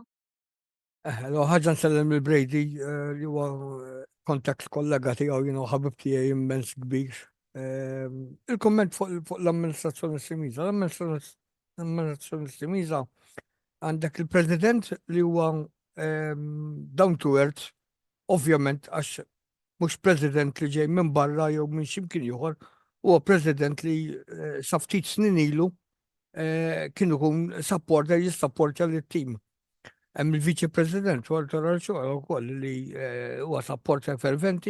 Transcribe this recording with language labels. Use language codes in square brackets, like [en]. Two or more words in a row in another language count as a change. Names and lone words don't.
[mt] Lo ħaġa nsellem il-Brady li huwa kontakt kollega tiegħu ħabib tiegħi immens kbir. Il-komment fuq l-amministrazzjoni Simiża. L-amministrazzjoni Simiża għandek il-President li huwa [en] down to earth, [mt] ovvjament għax mhux President li ġej minn barra jew minn x'imkien ieħor, huwa President li sa ftit snin ilu kienu kun supporter jissapporta lit-tim. Hemm il-Viċi President Walter Arċola wkoll li huwa supporter ferventi.